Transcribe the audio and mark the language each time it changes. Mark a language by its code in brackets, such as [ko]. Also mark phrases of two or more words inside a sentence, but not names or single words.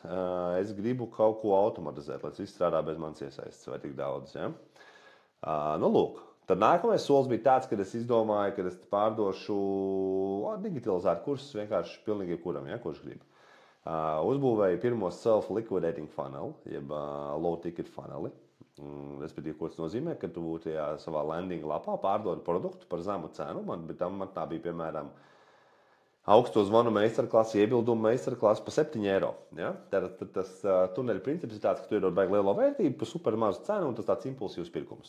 [lv] Es gribu kaut ko automatizēt, lai tas viss strādā bez manas iesaistes vai tik daudz. Ja? Nu, lūk. Tad nākamais solis bija tāds, kad es izdomāju, ka es pārdošu digitalizētu kursus vienkārši pilnīgi jebkuram, ja, kurš grib. Uzbūvēju pirmo [en] self-liquidating funnel, [lv] jeb low-ticket funneli. Respektīvi, ko tas nozīmē, ka tu tajā savā landing lapā pārdodi produktu par zemu cenu, bet tam tā bija, piemēram, augsto zvanu meistarklasi, iebildumu meistarklasi par 7 eiro. Ja? Tad tas tuneļa princips ir tāds, ka tu iedod baigi lielo vērtību par super mazu cenu, un tas tāds impulsīvs pirkums.